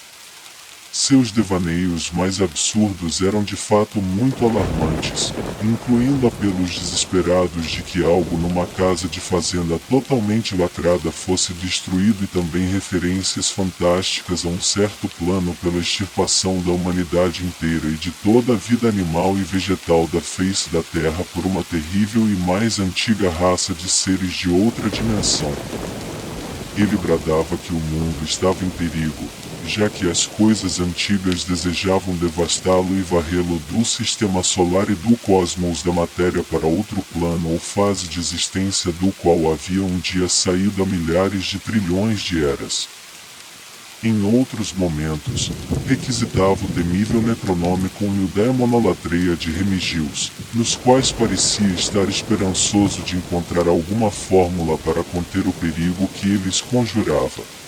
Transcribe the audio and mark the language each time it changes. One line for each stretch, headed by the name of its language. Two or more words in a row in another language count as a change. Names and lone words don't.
Portuguese: Seus devaneios mais absurdos eram de fato muito alarmantes, incluindo apelos desesperados de que algo numa casa de fazenda totalmente lacrada fosse destruído e também referências fantásticas a um certo plano pela extirpação da humanidade inteira e de toda a vida animal e vegetal da face da Terra por uma terrível e mais antiga raça de seres de outra dimensão. Ele bradava que o mundo estava em perigo, já que as coisas antigas desejavam devastá-lo e varrê-lo do sistema solar e do cosmos da matéria para outro plano ou fase de existência do qual havia um dia saído há milhares de trilhões de eras. Em outros momentos, requisitava o temível Necronômico e o Demonolatreia de Remigius, nos quais parecia estar esperançoso de encontrar alguma fórmula para conter o perigo que eles conjurava.